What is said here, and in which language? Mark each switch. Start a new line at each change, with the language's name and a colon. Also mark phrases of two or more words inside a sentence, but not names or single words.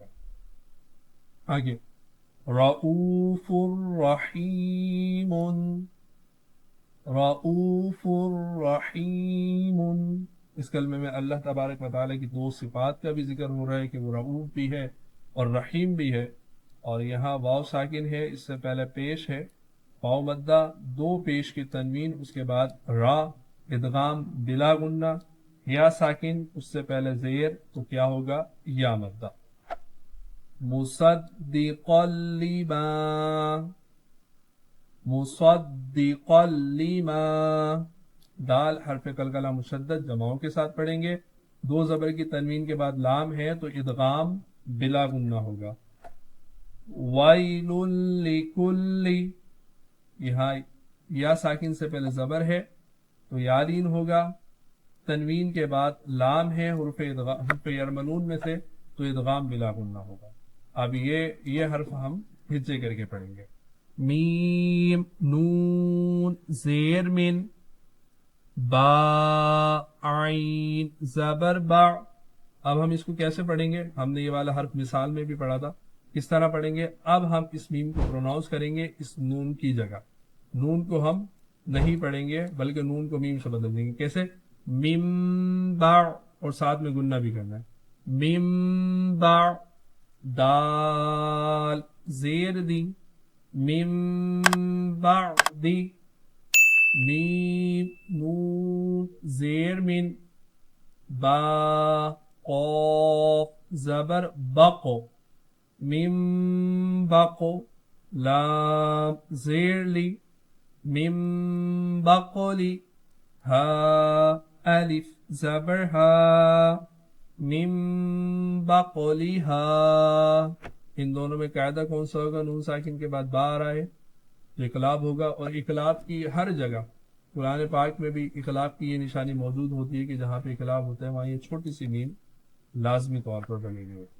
Urdu: آگے
Arabic: رؤوف رحیم، رؤوف رحیم،
Urdu: اس کلمے میں اللہ تبارک و تعالیٰ کی 2 صفات کا بھی ذکر ہو رہا ہے کہ وہ رؤوف بھی ہے اور رحیم بھی ہے، اور یہاں واو ساکن ہے، اس سے پہلے پیش ہے واو مدہ، 2 پیش کی تنوین، اس کے بعد را، ادغام بلا غنہ، یا ساکن اس سے پہلے زیر تو کیا ہوگا؟ یا مدہ۔
Arabic: مصدقا لما، مصدقا لما،
Urdu: دال حرف قلقلہ مشدد، جماؤں کے ساتھ پڑھیں گے۔ 2 زبر کی تنوین کے بعد لام ہے تو ادغام بلا غنہ ہوگا۔
Arabic: ویل لکل،
Urdu: یہاں یا ساکن سے پہلے زبر ہے تو یالین ہوگا، تنوین کے بعد لام ہے حروف یرملون میں سے تو ادغام بلا غنہ ہوگا۔ اب یہ حرف ہم ہجے کر کے پڑھیں گے۔ میم نون زیر من، با عین زبر با۔ اب ہم اس کو کیسے پڑھیں گے؟ ہم نے یہ والا حرف مثال میں بھی پڑھا تھا، کس طرح پڑھیں گے؟ اب ہم اس میم کو پروناؤنس کریں گے اس نون کی جگہ، نون کو ہم نہیں پڑھیں گے بلکہ نون کو میم سے بدل دیں گے۔ کیسے؟ مم با، اور ساتھ میں گنہ بھی کرنا ہے، مم با، دال زیر دی، مم بعدی، میم نون زیر من، با قاف زبر بقو من بقو لام زیر لی من بقلی ہا الف زبر ہا من بقلها ان دونوں میں قاعدہ کون سا ہوگا؟ نون ساکن کے بعد با آ رہا ہے تو اقلاب ہوگا، اور اقلاب کی ہر جگہ قرآن پاک میں بھی اقلاب کی یہ نشانی موجود ہوتی ہے کہ جہاں پہ اقلاب ہوتا ہے وہاں یہ چھوٹی سی میم لازمی طور پر بنی ہوئی ہوتی ہے.